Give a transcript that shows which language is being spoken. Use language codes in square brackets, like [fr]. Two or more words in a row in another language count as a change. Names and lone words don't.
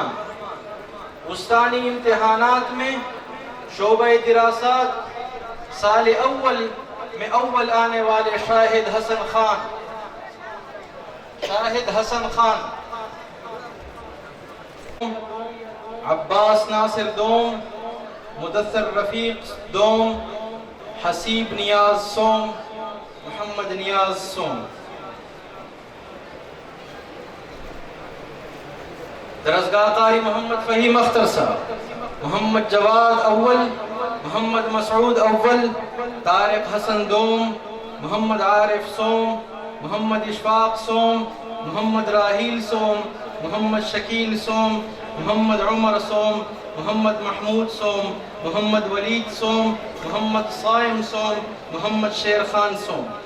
[ur] استانی امتحانات میں شعبہ دراسات سال اول میں اول آنے والے شاہد حسن خان، عباس ناصر دوم، مدثر رفیق دوم، حسیب نیاز سوم، محمد نیاز سوم. درسگاہ قاری محمد فہیم اختر صاحب، محمد جواد اول، محمد مسعود اول، طارق حسن دوم، محمد عارف سوم، محمد اشفاق سوم، محمد راہیل سوم، محمد شکیل سوم، محمد عمر سوم، محمد محمود سوم، محمد ولید سوم، محمد صائم سوم، محمد شیر خان سوم.